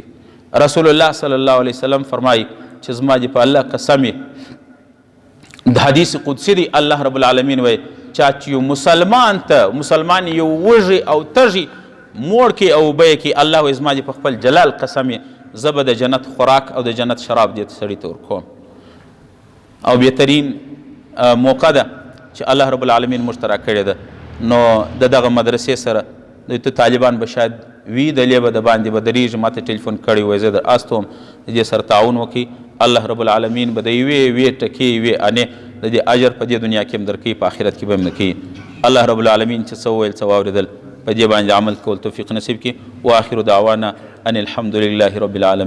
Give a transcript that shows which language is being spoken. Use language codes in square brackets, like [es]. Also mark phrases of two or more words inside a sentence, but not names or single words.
[ps] رسول الله [ar] صلی الله علیه وسلم [ps] فرمایي چې زما دې په الله قسم د حدیث قدسي دی الله [ar] رب العالمین [ps] وایي چا چې یو مسلمان یو وږي او تږي موړ کې او اوبه یې کې الله وایي زما دې په خپل جلال قسم زه به د جنت خوراک او د جنت شراب دې سړي ته ورکوم. او بهترین موقع ده چې الله [ar] رب العالمین [ps] موږ ته راکړې ده. نو د دغه مدرسې سره دوی ته طالبان به شاید وي دلې به د باندې به درېږي ما ته ټلیفون کړی وایي زه در است وم د دې سره تعاون وکړي الله [ar] رب العالمین [ps] به د یوې ټکې یوې انې د دې اجر په دې دنیا کې هم درکوي په آخرت کې به هم نه کوي. الله [ar] رب العالمین [ps] چې څه وویل څه واورېدل په دې باندې عمل کول توفیق نصیب کړي. [ar] واخر دعوانا ان الحمد لله رب العالمین.